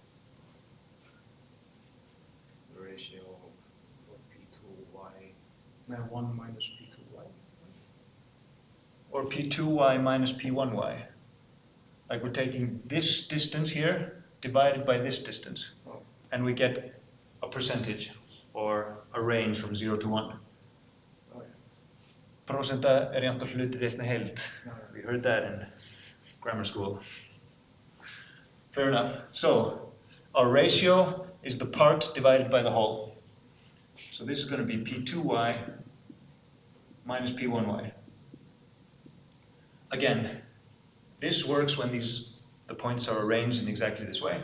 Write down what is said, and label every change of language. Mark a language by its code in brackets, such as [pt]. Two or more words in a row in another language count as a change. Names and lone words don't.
[en] The ratio of P2y, no, 1 minus P2y. Or P2y minus P1y. Like we're taking this distance here divided by this distance. Oh. And we get a percentage or a range from 0 to 1. Oh, yeah. [is] Prósenta er jafnt á hluti deilt með heild. [en] Yeah. We heard that in grammar school. Fair enough. So our ratio is the part divided by the whole. So this is going to be P2y minus P1y. Again, this works when the points are arranged in exactly this way.